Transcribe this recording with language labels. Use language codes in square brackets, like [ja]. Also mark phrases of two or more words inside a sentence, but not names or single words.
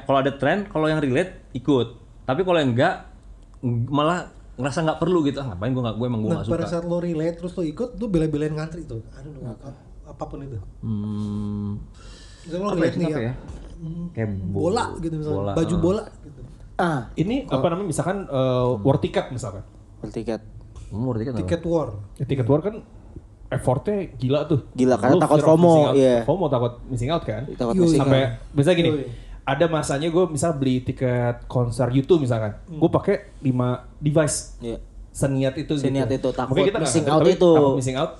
[id] Kalau ada tren, kalau yang relate ikut. Tapi kalau yang enggak malah ngerasa nggak perlu gitu. Ngapain gue emang gue nggak suka. Pada saat lo relate terus lo ikut, lo bela-belain ngantri tuh. Aduh, apapun itu. Misalnya lo relate nih ya. Kayak bola gitu misalnya. Baju bola gitu. Ini apa namanya misalkan [en] war ticket [id] misalkan. [en] War ticket. Ticket war. Ticket war [id] kan effortnya gila tuh. Gila karena takut FOMO. FOMO takut [en] missing out [id] kan. Sampai misalnya gini. Ada masanya gue misal beli tiket konser YouTube misalkan, gue pakai 5 device. Seniat itu takut [en] missing out.